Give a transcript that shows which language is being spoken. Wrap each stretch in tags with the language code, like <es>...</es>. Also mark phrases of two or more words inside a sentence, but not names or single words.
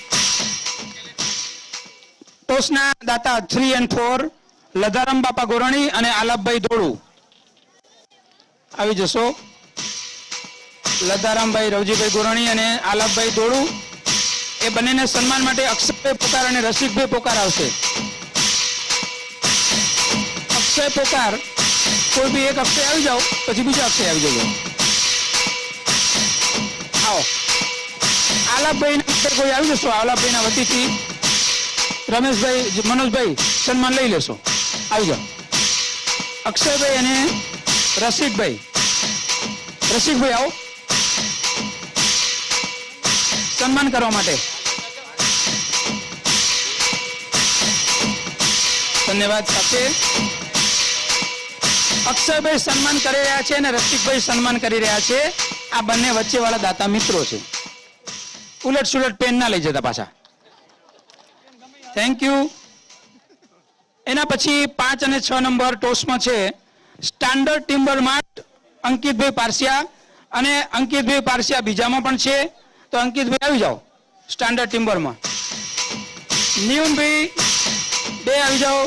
<gu>ટૉસના દાતા 3 and 4 લદ્દારામ બાપા ગોરાણી અને આલાપભાઈ ધોળુ આવી જશો। લદ્દારામભાઈ રવજીભાઈ गोराणी અને આલાપભાઈ ધોળુ એ બંનેને સન્માન માટે અક્ષયભાઈ પોકાર અને રસિકભાઈ પોકાર આવશે। અક્ષય પોકાર, કોઈ બી એક અક્ષય આવી જાઓ પછી બીજો અક્ષય આવી જજો। આવો આલાપભાઈ કોઈ આવી જશો। આલાપભાઈ વતીથી રમેશભાઈ, મનોજભાઈ સન્માન લઈ લેશો। આવી જાઓ। અક્ષયભાઈ અને રસિકભાઈ। રસિકભાઈ આવો સન્માન કરવા માટે। ધન્યવાદ સાથે અક્ષયભાઈ સન્માન કરી રહ્યા છે અને રસિકભાઈ સન્માન કરી રહ્યા છે। આ બંને વચ્ચે વાલા દાતા મિત્રો છે। ઉલટ સુલટ પેન ના લઈ જતા પાછા।</gu> <en>thank you.</en> <gu>એના પછી 5 અને 6 નંબર ટૉસ મેં છે સ્ટૅન્ડર્ડ ટિમ્બર માર્ટ અંકિતભાઈ પારસિયા અને અંકિતભાઈ પારસિયા બીજામાં પણ છે। તો અંકિતભાઈ આવી જાઓ સ્ટૅન્ડર્ડ ટિમ્બર મેં। ન્યૂનભાઈ બે આવી જાઓ।</gu>